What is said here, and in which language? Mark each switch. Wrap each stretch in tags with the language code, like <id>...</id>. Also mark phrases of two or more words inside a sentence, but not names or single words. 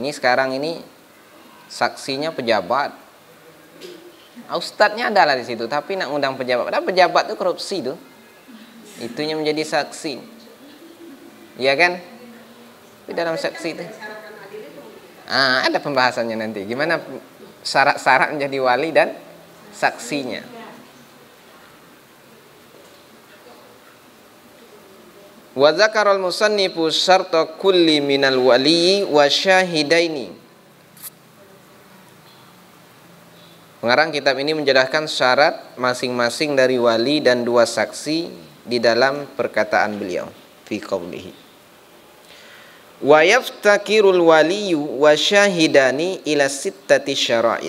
<id>Ini sekarang ini saksinya pejabat. Ustadznya adalah di situ, tapi nak undang pejabat. Padahal pejabat itu korupsi tuh. Itunya menjadi saksi. Iya kan? Di dalam saksi itu. Ada pembahasannya nanti. Gimana syarat-syarat menjadi wali dan saksinya.</id> <ar>وذكر المصنف شرط كل من الولي والشاهدين.</ar> <id>Pengarang kitab ini menjelaskan syarat masing-masing dari wali dan dua saksi di dalam perkataan beliau</id> <ar>في قوله. ويفتقر الولي والشاهدان إلى ستة شرائط.</ar>